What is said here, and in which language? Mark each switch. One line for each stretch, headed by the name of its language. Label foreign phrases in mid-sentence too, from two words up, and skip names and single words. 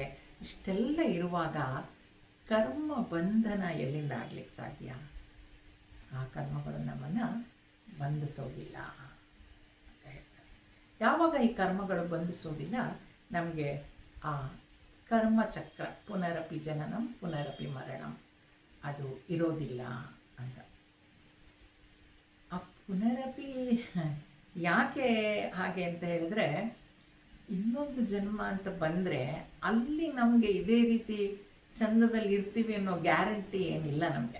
Kannada: ಇಷ್ಟೆಲ್ಲ ಇರುವಾಗ ಕರ್ಮ ಬಂಧನ ಎಲ್ಲಿಂದ ಆಗ್ಲಿಕ್ಕೆ ಸಾಧ್ಯ? ಆ ಕರ್ಮಗಳು ನಮ್ಮನ್ನು ಬಂಧಿಸೋದಿಲ್ಲ ಅಂತ ಹೇಳ್ತಾರೆ. ಯಾವಾಗ ಈ ಕರ್ಮಗಳು ಬಂಧಿಸೋದಿಲ್ಲ, ನಮಗೆ ಆ ಕರ್ಮಚಕ್ರ
Sanskrit: ಪುನರಪಿ ಜನನಂ ಪುನರಪಿ ಮರಣಂ
Kannada: ಅದು ಇರೋದಿಲ್ಲ ಅಂತ. ಆ ಪುನರಪಿ ಯಾಕೆ ಹಾಗೆ ಅಂತ ಹೇಳಿದ್ರೆ, ಇನ್ನೊಂದು ಜನ್ಮ ಅಂತ ಬಂದರೆ ಅಲ್ಲಿ ನಮಗೆ ಇದೇ ರೀತಿ ಚಂದದಲ್ಲಿ ಇರ್ತೀವಿ ಅನ್ನೋ ಗ್ಯಾರಂಟಿ ಏನಿಲ್ಲ ನಮಗೆ.